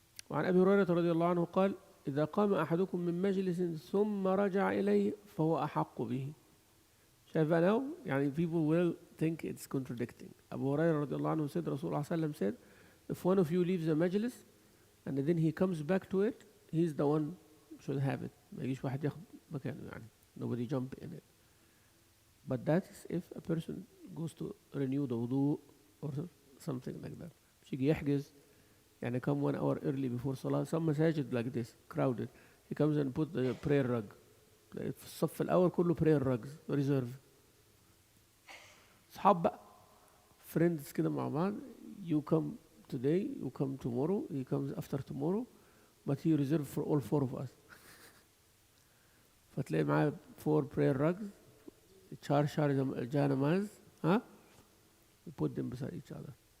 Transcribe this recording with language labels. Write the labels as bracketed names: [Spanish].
[Arabic] وعن أبي هريرة رضي الله عنه قال إذا قام أحدكم من مجلس ثم رجع إليه فهو أحق به. شايف أنا [English] يعني people will think it's contradicting. أبو هريرة رضي الله عنه said رسول الله صلى الله عليه وسلم said if one of you leaves a majlis and then he comes back to it, he's the one should have it. [Arabic] ما يجيش واحد ياخد مكانه يعني. [English] Nobody jump in it. But that is if a person goes to renew the wudu or something like that. [Arabic] مش يجي يحجز [English] يعني come 1 hour early before salah. Some masajid like this, crowded. He comes and put the prayer rug. [Arabic] في الصف الأول كله [English] prayer rugs, reserve. [Arabic] صحاب بقى. [English] Friends [Arabic] كده مع بعض. [English] You come today, you come tomorrow, he comes after tomorrow, but he reserved for all 4 of us. [Arabic] فتلاقي معاه [English] 4 prayer rugs, شار جانماز, you put them beside each other.